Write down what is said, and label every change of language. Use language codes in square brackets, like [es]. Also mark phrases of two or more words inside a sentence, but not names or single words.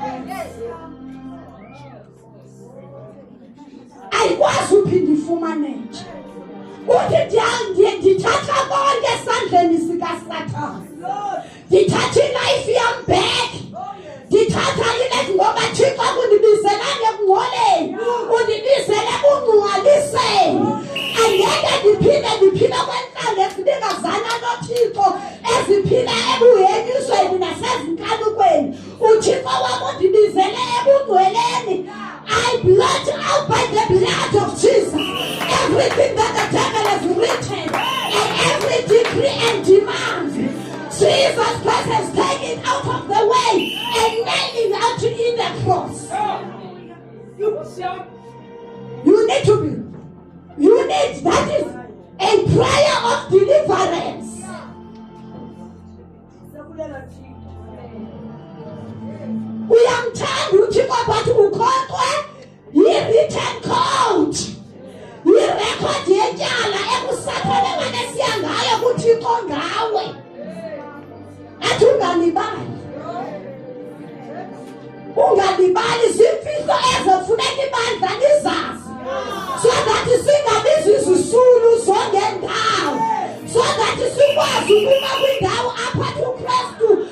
[xh] Ayikwazi uphinde ifumaneke. Uthi ndithatha konke esandleni sikaSathane, ndithatha ilife yam back, ndithatha ilife ngoba Thixo kundibizelanga ekungcoleni, undibizele ekungcwaliseni. Angeke ndiphile kwentlanga ezibingazana noThixo eziphila ebuhenyisweni nasezinkalukweni. uThixo wam undibizele ebungcweleni. [en] I blot out by the blood of Jesus everything that the devil has written and every decree and demand. Jesus Christ has taken it out of the way and nailed it out in the cross. You need to be. You need, that is a prayer of deliverance. [xh] Uyamthanda uThixo but ukhohlwe yi- [en] written code, [xh] yi-record yetyala ekuSathane emane siya ngayo kuThixo ngawe. Athi ungalibali zimfihlo ezofuneka ibandla lizazi [en] so that [xh] singabizi izisulu zongendawo, [en] so that [xh] sikwazi ukuba kwindawo apha uKristu